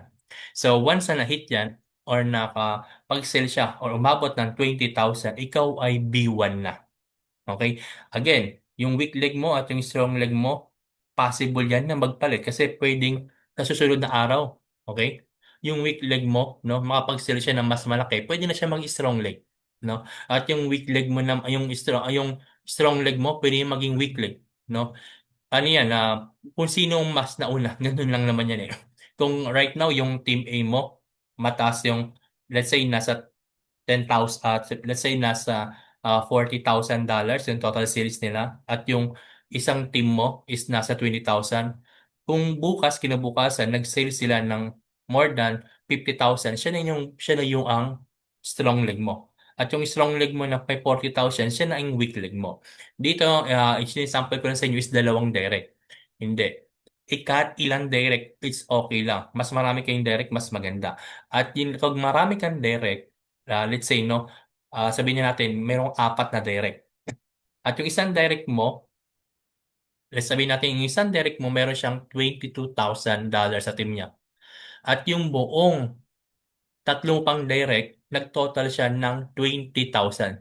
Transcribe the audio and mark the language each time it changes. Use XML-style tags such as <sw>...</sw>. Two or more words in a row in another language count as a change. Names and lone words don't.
<tl>So once na na-hit yan or pag-sell siya or umabot ng 20,000, ikaw ay B1 na. Okay? Again, yung</tl> <en>weak leg</en> <tl>mo at yung</tl> <en>strong leg</en> <tl>mo, possible yan na magpalit kasi pwedeng sa susunod na araw. Okay? Yung</tl> <en>weak leg</en> <tl>mo, no, makapag-sell siya ng mas malaki, pwede na siya mag-</tl> <en>strong leg.</en> <tl>No? At yung</tl> <en>weak leg</en> <tl>mo na, yung</tl> <en>strong leg</en> <tl>mo, pwede yung maging</tl> <en>weak leg.</en> <tl>No? Ano yan, kung sino ang mas nauna, ganun lang naman yan eh. Kung right now, yung team A mo, mataas yung,</tl> <en>let's say,</en> <tl>nasa 10,000,</tl> <en>let's say,</en> <tl>nasa $40,000 yung</tl> <en>total sales</en> <tl>nila, at yung isang team mo is nasa 20,000. Kung bukas, kinabukasan, nag-sale sila ng</tl> <en>more than</en> <tl>50,000, siya na yung ang</tl> <en>strong leg</en> <tl>mo. At yung</tl> <en>strong leg</en> <tl>mo na may 40,000, siya na yung</tl> <en>weak leg</en> <tl>mo. Dito, sample ko lang sa inyo is dalawang direct. Hindi. Ikat ilang direct,</tl> <en>it's okay</en> <tl>lang. Mas marami kayong direct, mas maganda. At yun, pag marami kang direct,</tl> <en>let's say,</en> <tl>no, sabihin natin, merong apat na direct. At yung isang direct mo, let's sabihin natin, yung isang direct mo, meron siyang $22,000 sa team niya. At yung buong tatlong pang direct, nag-total siya ng 20,000.</tl>